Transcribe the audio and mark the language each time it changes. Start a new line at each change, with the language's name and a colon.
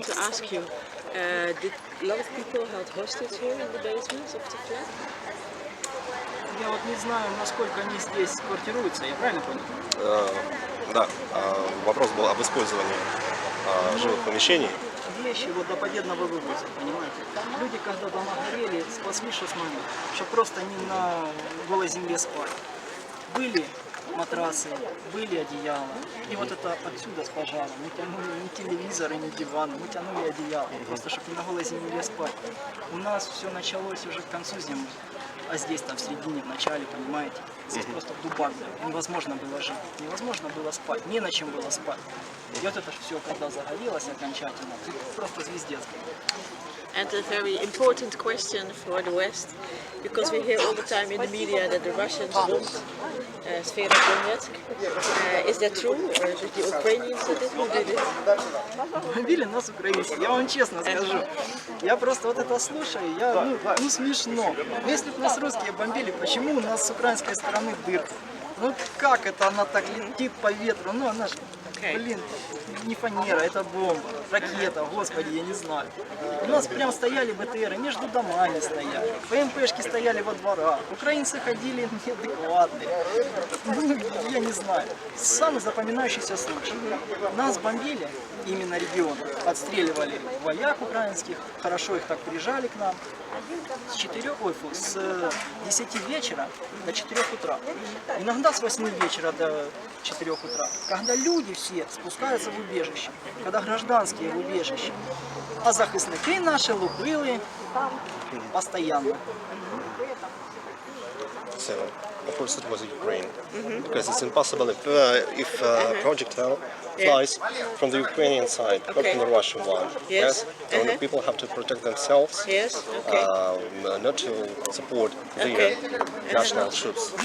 English: ask you, did a lot of people held hostage here in the basements of the flat?
Russian: Я вот не знаю, насколько они здесь квартируются, я правильно понял? Да, вопрос был об использовании жилых помещений. Вещи вот до победного вывоза, понимаете? Люди, когда дома горели, спасли что смогли, чтобы просто не на голой земле спать. Были матрасы, были одеяла. И вот это отсюда с пожара. Мы тянули не телевизоры, не диваны, мы тянули одеяло, просто чтобы не на голой земле спать. У нас все началось уже к концу зимы. А здесь там в середине, в начале, понимаете, здесь просто дубак, невозможно было жить, невозможно было спать, не на чем было спать. И вот это все, когда загорелось окончательно, просто звездец.
English: And a very important question for the West, because we hear all the time in the media that the Russians bombed Severodonetsk. Is that true, or is it the Ukrainians that did? Who did it?
Russian: Бомбили нас украинцы, я вам честно скажу. Я просто вот это слушаю, ну смешно. Но если бы нас русские бомбили, почему у нас с украинской стороны дырка? Ну как это она так летит по ветру? Ну она ж, блин, не фанера, это бомба, ракета, господи, я не знаю. У нас прям стояли БТРы, между домами стояли, ПМПшки стояли во дворах, украинцы ходили неадекватные. Ну, я не знаю. Самый запоминающийся случай. Нас бомбили, именно регион, отстреливали вояк украинских, хорошо их так прижали к нам. С 10 вечера до 4 утра. Иногда с 8 вечера до 4 утра. Когда люди все спускаются в убежище, когда гражданские в убежище, а захисники наши лупили постоянно.
English: So, of course, it was Ukraine, because it's impossible if projectile flies from the Ukrainian side, not from the Russian one. Yes. So the people have to protect themselves, Yes, okay. not to support the national troops.